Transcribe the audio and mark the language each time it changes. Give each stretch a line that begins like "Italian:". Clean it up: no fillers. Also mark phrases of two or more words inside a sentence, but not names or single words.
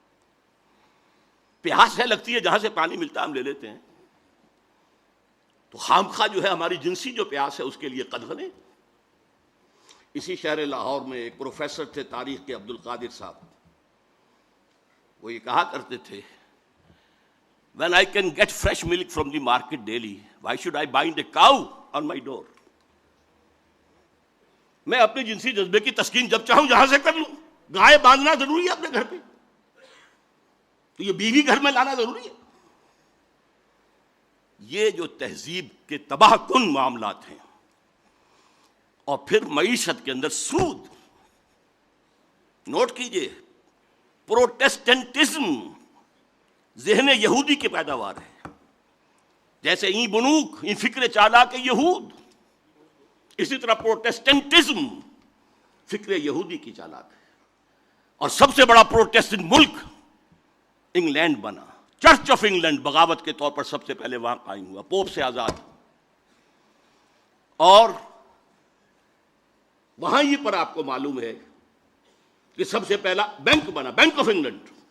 Urdu: پیاس ہے لگتی ہے، جہاں سے پانی ملتا ہے ہم لے لیتے ہیں. تو خامخواہ جو ہے ہماری جنسی جو پیاس ہے اس کے لیے قدغن ہے. اسی شہر لاہور میں ایک پروفیسر تھے تاریخ کے، عبد القادر صاحب. وہ یہ کہا کرتے تھے
English: when I can get fresh milk from the market daily, why should I bind a cow on my door?
Urdu: میں اپنے جنسی جذبے کی تسکین جب چاہوں جہاں سے کر لوں. گائے باندھنا ضروری ہے اپنے گھر پہ، تو یہ بیوی گھر میں لانا ضروری ہے. یہ جو تہذیب کے تباہ کن معاملات ہیں. اور پھر معیشت کے اندر سود. نوٹ کیجئے، پروٹیسٹنٹزم ذہن یہودی کی پیداوار ہے. جیسے
Persian: این بنوک، این فکر چالاک یہود،
Urdu: اسی طرح پروٹیسٹنٹزم فکر یہودی کی چالاک ہے. اور سب سے بڑا پروٹیسٹنٹ ملک انگلینڈ بنا. چرچ آف انگلینڈ بغاوت کے طور پر سب سے پہلے وہاں قائم ہوا، پوپ سے آزاد. اور وہاں ہی پر آپ کو معلوم ہے کہ سب سے پہلا بینک بنا، بینک آف انگلینڈ.